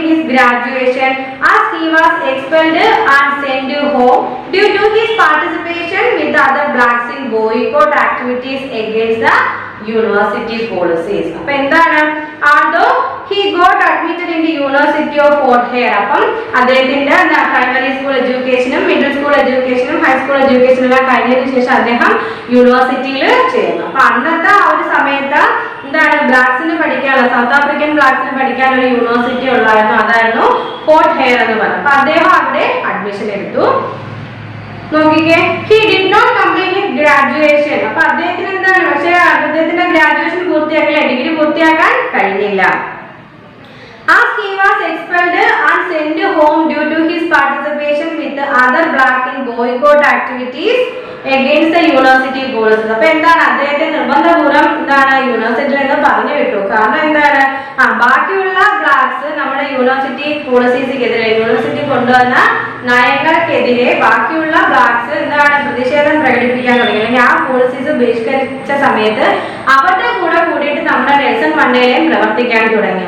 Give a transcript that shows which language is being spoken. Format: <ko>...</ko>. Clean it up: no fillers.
<en>graduation as he was expelled and sent home due to his participation with other blacks in boycott activities against the university policies.</en> <ml>അപ്പോൾ എന്താണ്,</ml> <en>although he got admitted in the University of Fort Hare,</en> <ml>അപ്പം അദ്ദേഹത്തിന്റെ primary school എഡ്യൂക്കേഷനും middle school എഡ്യൂക്കേഷനും high school എഡ്യൂക്കേഷനും എല്ലാം കഴിഞ്ഞതിന് ശേഷം അദ്ദേഹം യൂണിവേഴ്സിറ്റിയിൽ ചേർന്നു. അപ്പൊ അന്നത്തെ ആ ഒരു സമയത്ത് എന്താണ്, ബ്ലാക്സിന് പഠിക്കാനുള്ള, സൗത്ത് ആഫ്രിക്കൻ ബ്ലാക്സിന് പഠിക്കാൻ ഒരു യൂണിവേഴ്സിറ്റി ഉള്ളായിരുന്നു, അതായിരുന്നു ഫോർട്ട് ഹെയർ എന്ന് പറയുന്നത്. അപ്പൊ അദ്ദേഹം അവിടെ അഡ്മിഷൻ എടുത്തു. നോക്കിക്കേ,</ml> <en>he did not complete his graduation.</en> <ml>അപ്പൊ അദ്ദേഹത്തിന് എന്താണ്, പക്ഷെ അദ്ദേഹത്തിന്റെ ഗ്രാജുവേഷൻ പൂർത്തിയാക്കില്ല, ഡിഗ്രി പൂർത്തിയാക്കാൻ കഴിഞ്ഞില്ല.</ml> <en>As he was expelled and sent home due to his participation with other black in boycott activities against the university policies.</en> <ml>അപ്പൊ എന്താണ്, അദ്ദേഹത്തെ നിർബന്ധപൂർവ്വം എന്താണ് യൂണിവേഴ്സിറ്റിയിൽ നിന്ന് പറഞ്ഞു വിട്ടു. കാരണം എന്താണ്, ബാക്കിയുള്ള ബ്ലാക്സ് നമ്മുടെ യൂണിവേഴ്സിറ്റി പോളിസീസിനെതിരെ, യൂണിവേഴ്സിറ്റി കൊണ്ടുവന്ന നയങ്ങൾക്കെതിരെ ബാക്കിയുള്ള ബ്ലാക്സ് എന്താണ് പ്രതിഷേധം പ്രകടിപ്പിക്കാൻ തുടങ്ങി, അല്ലെങ്കിൽ ആ പോളിസീസ് ബഹിഷ്കരിച്ച സമയത്ത് അവരുടെ കൂടെ കൂടിയിട്ട് നമ്മുടെ നെൽസൺ മണ്ടേലയും പ്രവർത്തിക്കാൻ തുടങ്ങി.</ml>